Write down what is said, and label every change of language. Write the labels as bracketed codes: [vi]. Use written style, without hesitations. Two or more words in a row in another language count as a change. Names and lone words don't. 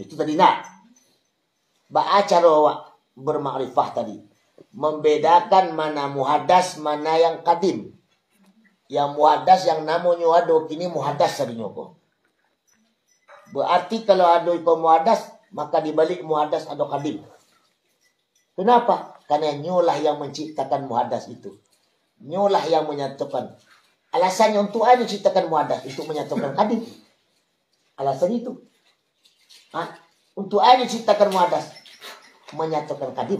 [id] Itu tadi nak. Cara bermakrifah tadi. Membedakan mana muhaddas, mana yang kadim. [min] Yang muhaddas yang namanya ado kini muhaddas sarinya ko. Berarti kalau ado itu muhaddas, maka dibalik muhaddas ado kadim. [id] Kenapa? Karena nyolah yang menciptakan muhaddas itu. Nyolah yang menyatukan. Alasannya untuk apa menciptakan muhaddas? Itu menyatukan kadim. Alasan itu. Untuk apa menciptakan muhaddas? Menyatukan kadim.